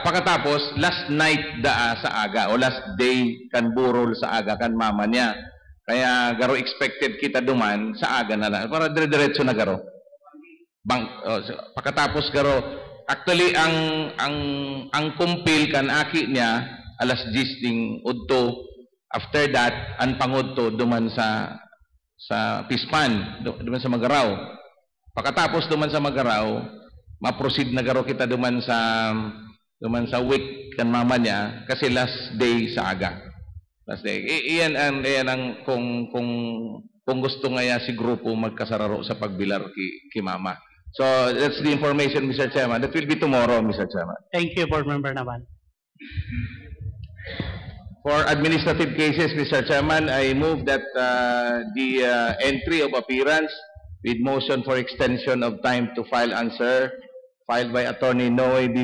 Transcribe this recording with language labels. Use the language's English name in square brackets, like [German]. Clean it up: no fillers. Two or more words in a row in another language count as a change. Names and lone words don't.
[Bikol] Pagkatapos, [English] last night [Bikol] sa aga, o [English] last day [Bikol] kan burol sa aga kan mama niya. Kaya garo expected kita duman sa aga na lang. Para dire-diretso na garo. Pagkatapos garo, actually ang kumpil kan aki niya, alas 10 ding udto. [English] After that, [Bikol] ang pangudto duman sa Pispan, duman sa Magaraw. Pagkatapos duman sa Magaraw, ma-proceed na garo kita duman sa week kan mama niya kasi [English] last day [Bikol] sa aga. [English] Last day. [Bikol] Iyan ang kung gusto nga si grupo magkasararo sa pagbilar ki mama. [English] So that's the information, Mr. Chairman. That will be tomorrow, Mr. Chairman. Thank you, Board Member naman. For administrative cases, Mr. Chairman, I move that the entry of appearance with motion for extension of time to file answer filed by Attorney Noe B.